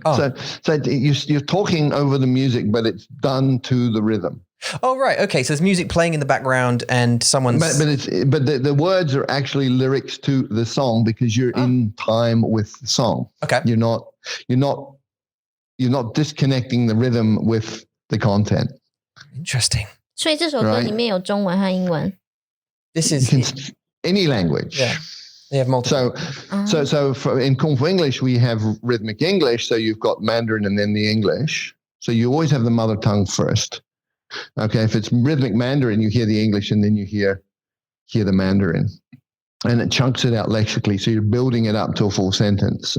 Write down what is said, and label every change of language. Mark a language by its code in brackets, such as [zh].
[en] So you're talking over the music, but it's done to the rhythm. Oh, right. Okay. So there's music playing in the background and someone's... But the words are actually lyrics to the song because you're in time with the song. Okay. You're not disconnecting the rhythm with the content. Interesting. [zh] 所以这首歌里面有中文和英文。 [en] This is... any language. Yeah. They have multiple. So in Kung Fu English, we have rhythmic English. So you've got Mandarin and then the English. So you always have the mother tongue first. Okay, if it's rhythmic Mandarin, you hear the English and then you hear the Mandarin. And it chunks it out lexically, so you're building it up to a full sentence.